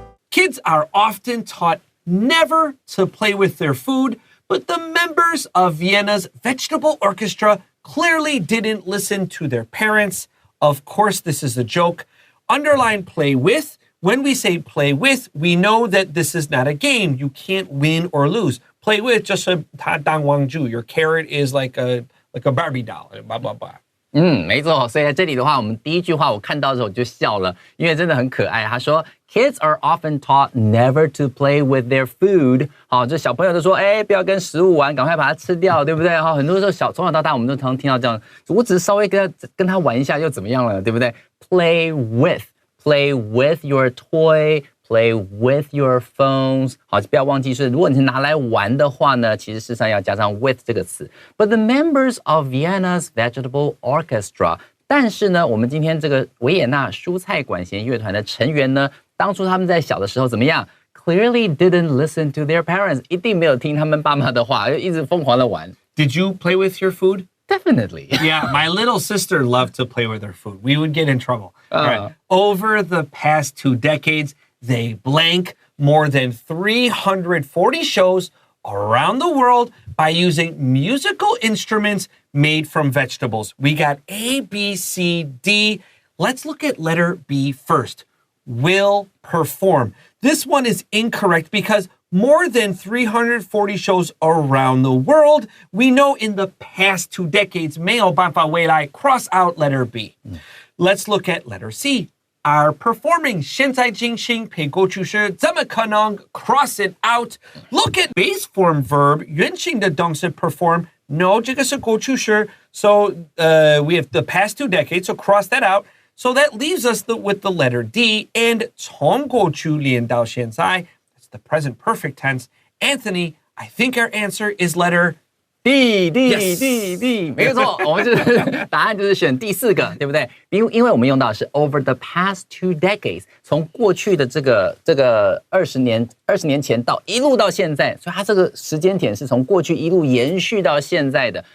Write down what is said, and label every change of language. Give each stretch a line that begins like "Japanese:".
English: Kids are often taught never to play with their food, but the members of Vienna's Vegetable Orchestra clearly didn't listen to their parents. Of course, this is a joke. Underline play with. When we say play with, we know that this is not a game. You can't win or lose. Play with, just
Chinese: 他当玩具.
English: Your carrot is like a Barbie doll, blah, blah, blah.
Chinese: 没错，所以在这里的话，我们第一句话我看到的时候我就笑了，因为真的很可爱。他说 ，
English: Kids are often taught never to play with their food。
Chinese: 好，这小朋友都说，不要跟食物玩，赶快把它吃掉，对不对？哈，很多时候从小到大，我们都常常听到这样，我只是稍微跟他玩一下又怎么样了，对不对 ？
English: Play with your toy。Play with your phones.
Chinese: 好，不要忘记是，如果你是拿来玩的话呢，其实事实上要加上 with 这个词。
English: But the members of Vienna's Vegetable Orchestra
Chinese: 但是呢，我们今天这个维也纳蔬菜管弦乐团的成员呢，当初他们在小的时候怎么样？
English: Clearly didn't listen to their parents，
Chinese: 一定没有听他们爸妈的话，就一直疯狂的玩。
English: Did you play with your food? Definitely. Yeah, my little sister loved to play with her food. We would get in trouble. All right. Over the past 2 decades, they blank more than 340 shows around the world by using musical instruments made from vegetables. We got A, B, C, D. Let's look at letter B first. Will perform. This one is incorrect because more than 340 shows around the world. We know in the past 2 decades,
Chinese: 没有办法未来
English: cross out letter B. Let's look at letter C. Are performing
Chinese: 现在进行配过去式怎么可能
English: cross it out? Look at base form verb
Chinese: 原形的动词
English: perform.
Chinese: No, 这个是过去式.
English: So we have the past 2 decades, so cross that out. So that leaves us with the letter D. And
Chinese: 从过去连到现在,
English: that's the present perfect tense. Anthony, I think our answer is letter D， Yes
Chinese: 没有错，我们就是答案就是选第4个，对不对？因为我们用到的是
English: over the past 2 decades，
Chinese: 从过去的这个20年前到一路到现在，所以它这个时间点是从过去一路延续到现在的。